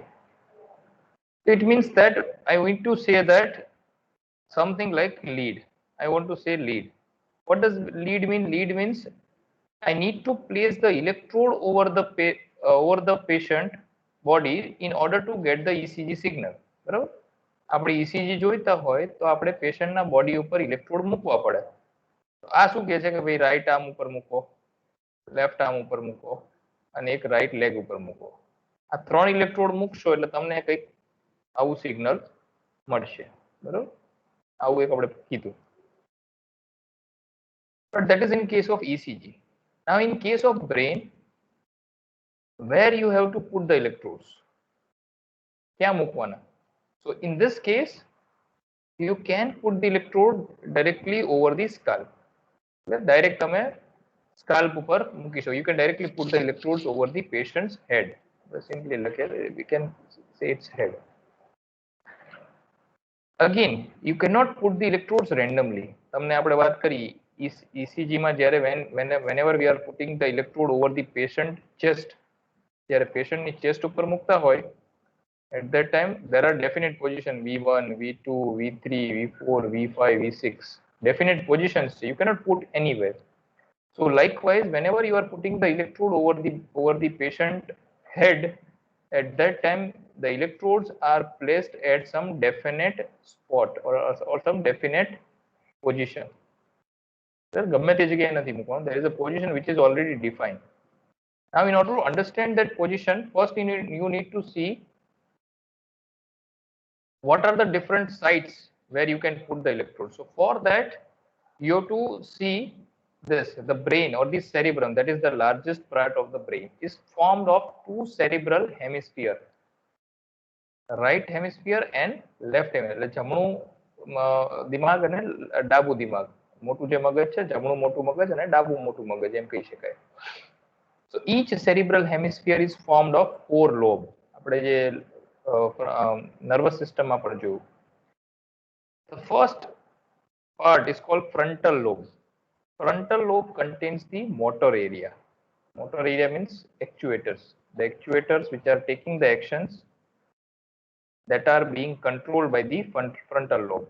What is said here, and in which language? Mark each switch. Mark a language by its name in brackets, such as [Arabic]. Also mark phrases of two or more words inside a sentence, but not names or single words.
[English] It means that I want to say that something like lead. I want to say lead. What does lead mean? Lead means I need to place the electrode over the patient body in order to get the ECG signal. [Gujarati] બરાબર? આપણે ECG જોઈતા હોય તો આપણે પેશન્ટના બોડી ઉપર ઇલેક્ટ્રોડ મૂકવા પડે. આ શું કહે છે કે ભાઈ [English] right arm [Gujarati] ઉપર મૂકો, [English] left arm [Gujarati] ઉપર મૂકો અને એક [English] right leg [Gujarati] ઉપર મૂકો. આ ત્રણ ઇલેક્ટ્રોડ મૂકશો એટલે તમને કંઈક આવું સિગ્નલ મળશે. બરાબર? આવું એક આપણે કીધું. [English] But that is in case of ECG. Now in case of brain, where you have to put the electrodes? [Gujarati] ક્યાં મૂકવાના? [English] So in this case, you can put the electrode directly over the scalp. [Gujarati] Direct તમે scalp ઉપર મૂકી શકો. [English] You can directly put the electrodes over the patient's head. Simply we can say it's head. Again, you cannot put the electrodes randomly. [Gujarati] તમને આપણે વાત કરી ECG માં જ્યારે [English] whenever we are putting the electrode over the patient chest, [Gujarati] જ્યારે patient ની chest ઉપર મૂકતા હોય, [English] at that time there are definite position V1, V2, V3, V4, V5, V6, definite positions. You cannot put anywhere. So likewise, whenever you are putting the electrode over the patient head, at that time the electrodes are placed at some definite spot or some definite position. [Gujarati] ગમે તે જગ્યાએ નથી મૂકવાનું. [English] There is a position which is already defined. Now in order to understand that position, first you need to see what are the different sites where you can put the electrode. So for that you have to see this, the brain or the cerebrum, that is the largest part of the brain, is formed of two cerebral hemisphere, right hemisphere and left hemisphere. [Gujarati] એટલે જમણું દિમાગ અને ડાબુ દિમાગ. મોટું જે મગજ છે, જમણું મોટું મગજ અને ડાબુ મોટું મગજ એમ કહી શકાય. [English] So each cerebral hemisphere is formed of four lobe. [Gujarati] આપણે જે [English] nervous system [Gujarati] માં પણ જોયું. [English] The first part is called frontal lobe. Frontal lobe contains the motor area. Motor area means actuators. The actuators which are taking the actions that are being controlled by the frontal lobe.